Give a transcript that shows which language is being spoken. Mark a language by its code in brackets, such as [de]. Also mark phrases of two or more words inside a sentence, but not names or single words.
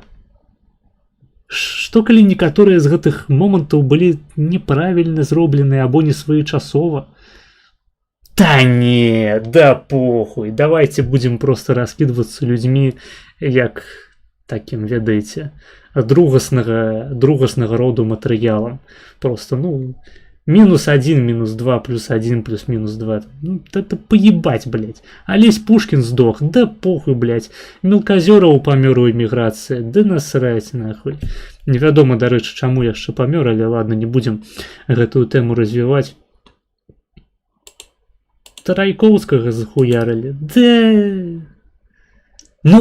[be] Што калі некаторыя з гэтых момантаў былі неправільна зробленыя або не своечасова? [ru] Та не, да похуй, [be] давайте будзем проста раскідвацца людзьмі як такім, ведаеце, другаснага роду матэрыялам. Просто, -1, -2, +1, +-2. [ru] Это поебать, блядь. Олесь Пушкин сдох, да похуй, блядь. [be] Мелказёраў памёр у эміграцыі, [ru] да насраць, нахуй. [be] Невядома, дарэчы, чаму яшчэ памёр, але ладно, не будзем гэтую тэму развіваць. Тарайкоўскага захуярылі. Да.